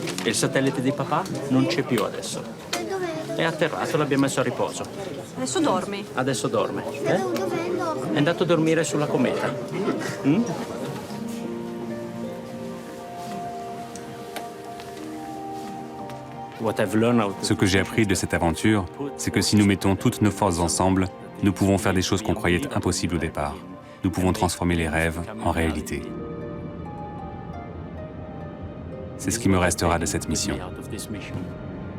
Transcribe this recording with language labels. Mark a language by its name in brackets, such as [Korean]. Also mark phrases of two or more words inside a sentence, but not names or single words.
[Italian] il satellite di papà non c'è più adesso. È atterrato, l'abbiamo messo a riposo. Adesso dormi? Adesso dorme. È andato a dormire sulla cometa. [French] Ce que j'ai appris de cette aventure, c'est que si nous mettons toutes nos forces ensemble, nous pouvons faire des choses qu'on croyait impossibles au départ. Nous pouvons transformer les rêves en réalité. C'est ce qui me restera de cette mission.